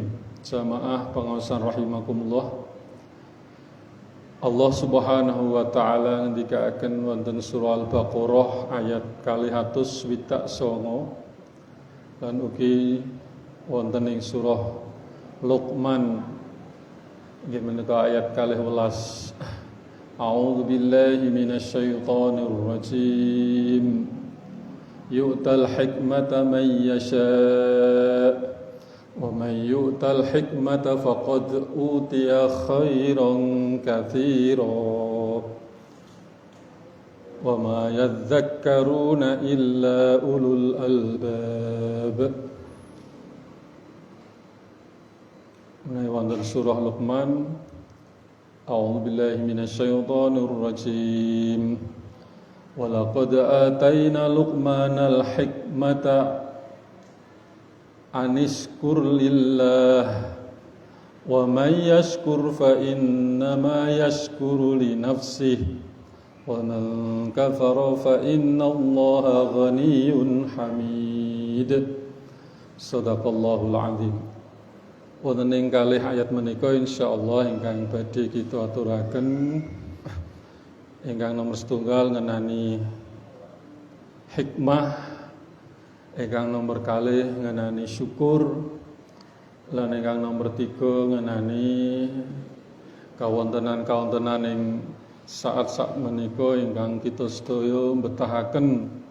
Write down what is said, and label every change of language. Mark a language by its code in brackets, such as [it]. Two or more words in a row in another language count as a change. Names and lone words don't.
[jv] Jamaah pengaosan rahimakumullah. Allah [ar] سبحانه وتعالى [jv] ngendikaken wonten surah Al-Baqarah ayat 229 lan ugi wonten ing surah Luqman inggih menika ayat 12. [ar] أعوذ بالله من الشيطان الرجيم. يؤتي الحكمة من يشاء ومن يؤت الحكمة فقد أوتي خيرا كثيرا وما يذكر إلا أولو الألباب. [jv] Menawi wonten surah Luqman, [ar] أعوذ بالله من الشيطان الرجيم. ولقد آتينا لقمان الحكمة أن اشكر لله ومن يشكر فإنما يشكر لنفسه ومن كفر فإن الله غني حميد. صدق الله العظيم. [jv] Wonten ing kalih ayat menika insyaallah ingkang badhe kita aturaken, ingkang nomor setunggal ngenani hikmah, ingkang nomor kalih ngenani syukur, lan ingkang nomor 3 ngenani kawontenan-kawontenan ing saat-saat menika ingkang kita sedaya mbetahaken